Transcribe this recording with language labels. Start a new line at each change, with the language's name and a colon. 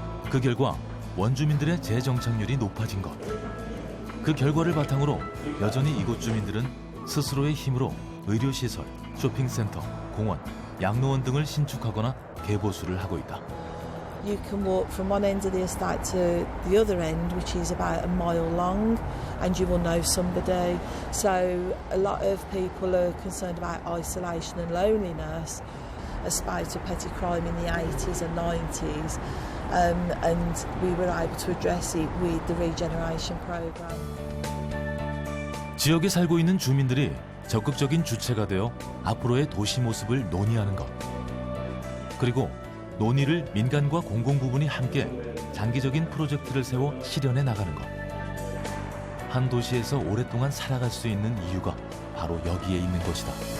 Korean: 그 결과 원주민들의 재정착률이 높아진 것. 그 결과를 바탕으로 여전히 이곳 주민들은 스스로의 힘으로 의료시설, 쇼핑센터, 공원, 양로원 등을 신축하거나 개보수를 하고 있다.
English: You can walk from one end of the estate to the other end, which is about a mile long, and you will know somebody. So a lot of people are concerned about isolation and loneliness, a spate of petty crime in the 80s and 90s, and we were able to address it with the regeneration program.
Korean: 지역에 살고 있는 주민들이 적극적인 주체가 되어 앞으로의 도시 모습을 논의하는 것. 그리고 논의를 민간과 공공부문이 함께 장기적인 프로젝트를 세워 실현해 나가는 것. 한 도시에서 오랫동안 살아갈 수 있는 이유가 바로 여기에 있는 것이다.